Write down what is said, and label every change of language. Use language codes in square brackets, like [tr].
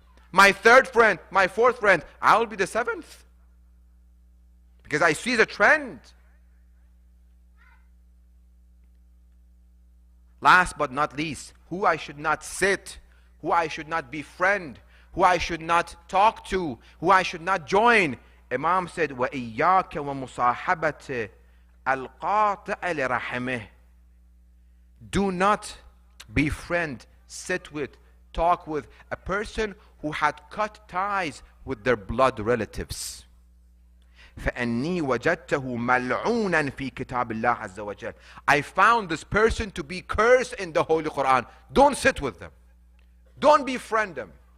[en] My third friend, my fourth friend, I will be the 7th. Because I see the trend. Last but not least, who I should not sit, who I should not befriend, who I should not talk to, who I should not join. Imam said, [ar] وَإِيَّاكَ وَمُصَاحَبَةِ الْقَاطِعَ لِرَحِمِهِ. [en] Do not befriend, sit with, talk with a person who had cut ties with their blood relatives. [ar] فَأَنِّي وَجَدْتَهُ مَلْعُونًا فِي كِتَابِ اللَّهِ عَزَّ وَجَلَّ. [en] I found this person to be cursed in the Holy Quran. Don't sit with them. Don't befriend them.